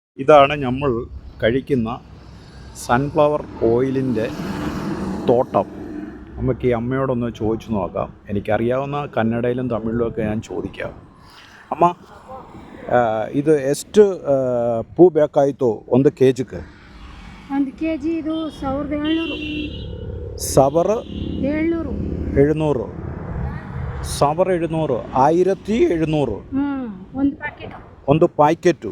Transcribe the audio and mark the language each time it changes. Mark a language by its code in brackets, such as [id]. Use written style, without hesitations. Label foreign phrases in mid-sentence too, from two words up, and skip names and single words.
[ml] ഇതാണ് നമ്മൾ കഴിക്കുന്ന സൺഫ്ലവർ ഓയിലിൻ്റെ തോട്ടം. നമുക്ക് ഈ അമ്മയോടൊന്ന് ചോദിച്ചു നോക്കാം. എനിക്കറിയാവുന്ന ಕನ್ನಡയിലും ತಮಿಳಿಲುമൊക്കെ ഞാൻ ചോദിക്കാം. [kn] ಅಮ್ಮ, ಇದು ಎಷ್ಟು ಪೂ ಬೇಕಾಯಿತು ಒಂದು ಕೆ ಜಿಗೆ? ಒಂದು ಕೆ ಜಿ ಇದು 1700. 1700. 1700. 1700 ಒಂದು ಪ್ಯಾಕೆಟು.